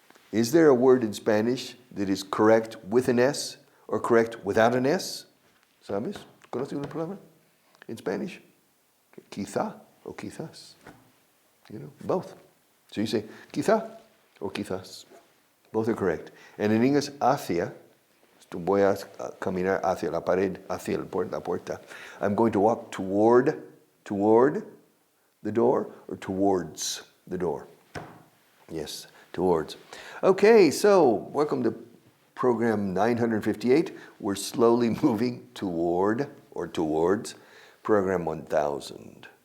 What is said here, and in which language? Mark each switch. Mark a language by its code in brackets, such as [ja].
[en] Is there a word in Spanish that is correct with an S or correct without an S? [es] ¿Sabes? ¿Conoces una palabra [en] in Spanish? Quizá o quizás. You know, both. So you say quizá or quizás. Both are correct. And in English, [es] hacia, voy a caminar hacia la pared, hacia la puerta. [en] I'm going to walk toward the door or towards the door? Yes, towards. Okay, so welcome to program 958. We're slowly moving toward or towards program 1000.